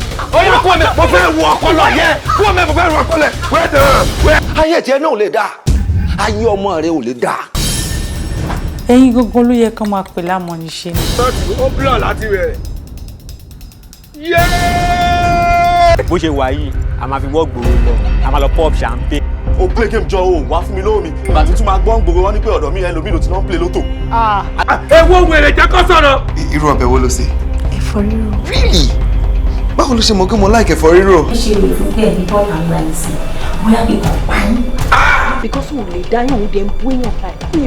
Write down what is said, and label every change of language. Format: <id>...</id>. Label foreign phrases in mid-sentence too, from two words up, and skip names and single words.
<yo>Ó yẹ kó mo fẹ́ wọ ọpọlọ yẹn kó mo fẹ́ wọ ọpọlọ wẹ́ẹ̀dẹ̀. Ayé tiẹ̀ náà ò lè dáa, ayé ọmọ rẹ ò lè dáa. Ẹ̀yin gbogbo ló yẹ kán máa pè lámọ̀níṣe ni. Ó búlọ̀ láti rẹ̀. Bó ṣe wà yìí a máa fi wọ́ gbòòrò lọ a máa lọ</yo> <en>pop champagne.</en> <yo>O</yo> <en>play game</en> <yo>jọ o wá fún mi lómi ìgbà tí tún máa gbọ́n gbòòrò wọn ní pé ọ̀dọ̀ mi ẹlòmíì ló ti náà play lótò. Ewo wèrè jẹ́ kó sọ̀rọ̀. Irú ọbẹ̀ wo ló ṣe? Ẹ̀fọ́ rírò.</yo> <en>Really?</en> <yo>Báwo ló ṣe mọ̀ pé mo like ẹ̀fọ́ rírò? Ó ṣe lè fún bẹ́ẹ̀ ní bọ́ọ̀lù àgbà ẹ̀sìn bóyá bí kò pa yín. Because òun lè dá yàn òun dẹ̀ ń bú èèyàn báyìí.</yo>